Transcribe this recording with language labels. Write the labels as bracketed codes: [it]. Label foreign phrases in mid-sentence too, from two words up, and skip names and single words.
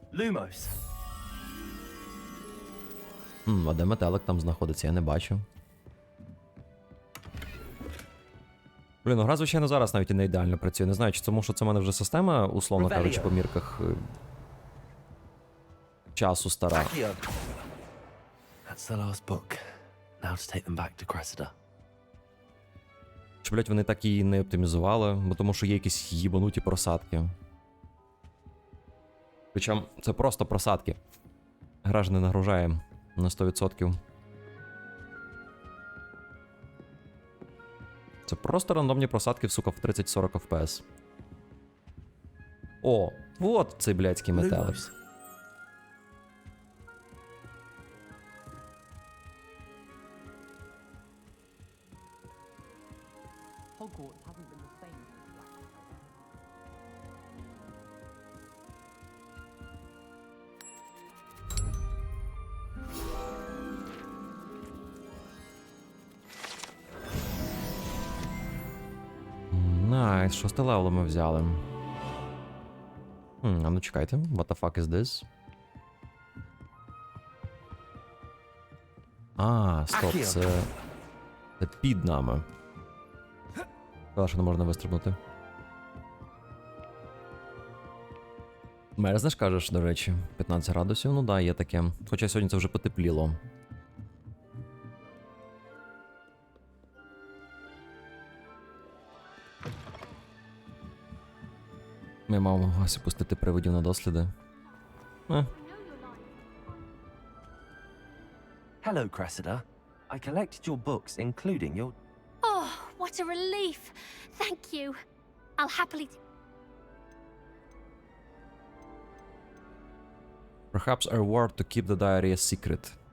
[uk] А де метелик там знаходиться, я не бачу. Блін, ну гра, звичайно, зараз навіть і не ідеально працює. Не знаю, чи тому, що це в мене вже система, условно кажучи, по мірках часу стара. [en] That's the last book. Now to take them back to Cressida. [uk] Чи, блять, вони так її не оптимізували, бо тому що є якісь їбануті просадки. Причому це просто просадки. Гра ж не нагружає на 100%. Це просто рандомні просадки, сука, в 30-40 FPS. О, вот цей блядський метелик. [en] Hogwarts hasn't been the same since Black. [uk] Найс, 6 левел ми взяли. А ну чекайте, [en] what the fuck is this? [uk] А, стоп, це під нами. Сказала, що не можна вистрибнути. Мерзнеш, кажеш, до речі, 15 градусів, ну да, є таке. Хоча сьогодні це вже потепліло. Ми маємо ось пустити привидів на досліди. [en] Hello, Cressida. I collected your books, including your... Oh, what a relief. Thank you. I'll happily... Perhaps a reward to keep the diary a secret.